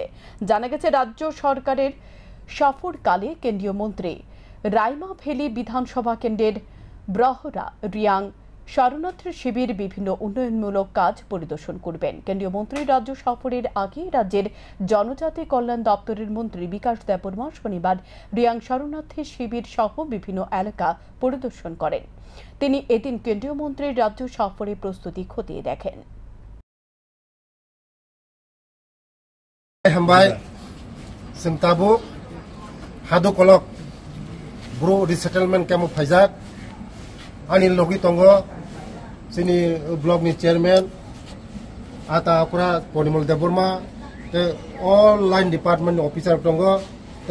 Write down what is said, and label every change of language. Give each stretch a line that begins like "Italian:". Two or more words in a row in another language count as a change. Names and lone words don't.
Bangla: জানা গেছে, রাজ্য সরকারের সফরকালে কেন্দ্রীয় মন্ত্রী রাইমা ভেলি বিধানসভা কেন্দ্রের ব্রহরা রিয়াং শরণার্থী শিবির বিভিন্ন উন্নয়নমূলক কাজ পরিদর্শন করবেন। কেন্দ্রীয় মন্ত্রী রাজ্য সফরের আগে রাজ্যের জনজাতি কল্যাণ দপ্তরের মন্ত্রী বিকাশ দেববর্মা শনিবার রিয়াং শরণার্থী শিবির সহ বিভিন্ন এলাকা পরিদর্শন করেন। তিনি এদিন কেন্দ্রীয় মন্ত্রীর রাজ্য সফরে প্রস্তুতি খতিয়ে দেখেন।
Kok Borok: sini blog ni chairman ata akura Porimal Deborma te
English: all line department officer
Kok Borok: tongo te